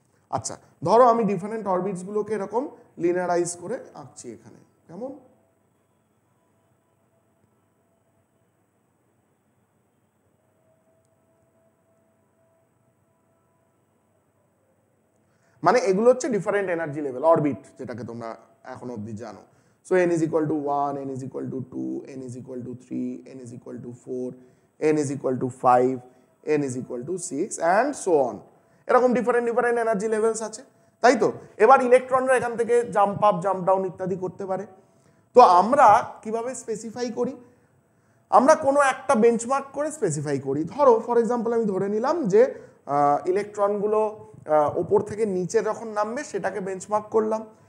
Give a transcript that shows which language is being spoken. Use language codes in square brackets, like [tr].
[bn] আচ্ছা, ধরো আমি ডিফারেন্ট অরবিটসগুলোকে এরকম লিনিয়ারাইজ করে আঁকছি এখানে, কেমন? মানে এগুলো হচ্ছে ডিফারেন্ট এনার্জি লেভেল অরবিট, যেটাকে তোমরা এখন অবধি জানো। [en] So n is equal to 1, n is equal to 2, n is equal to 3, n is equal to 4, n is equal to 5, n is equal to 6 and so on। [bn] এরকম different energy levels আছে, তাই তো। এবার ইলেকট্রনরা এখান থেকে jump up jump down ইত্যাদি করতে পারে। তো আমরা কিভাবে স্পেসিফাই করি? আমরা কোনো একটা বেঞ্চমার্ক করে স্পেসিফাই করি। ধরো [en] for example [bn] আমি ধরে নিলাম যে ইলেকট্রনগুলো ওপর থেকে নিচে যখন নামবে সেটাকে বেঞ্চমার্ক করলাম।